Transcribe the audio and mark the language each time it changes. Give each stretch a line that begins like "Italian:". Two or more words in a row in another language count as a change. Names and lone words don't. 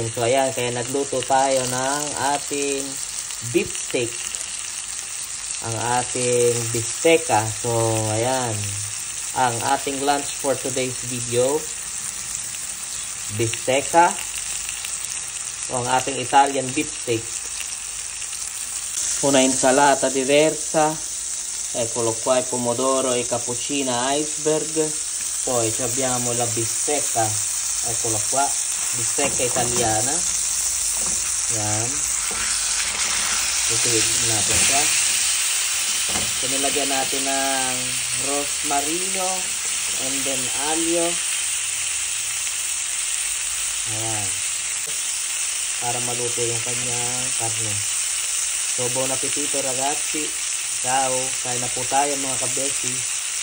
Filipino: So, ayan, kaya nagluto tayo ng ating
English: beef steak.
Filipino: Ang ating bistecca. So, ayan. Ang ating
English: lunch for today's video.
Filipino: Bistecca. O, ang ating
English: Italian beef steak.
Italian: Una insalata diversa. Eccolo qua, il pomodoro e cappuccina iceberg. Poi abbiamo la bistecca, eccola qua, bistecca italiana.
Filipino: Yan. Tutuloy natin siya. So, nilagyan natin ng rosmarino
English: and then
Filipino: alio. Ayan. Para maluto yung kanyang karne. So,
Italian: buon appetito ragazzi. Ciao.
Filipino: Kain na po tayo mga kabeshi.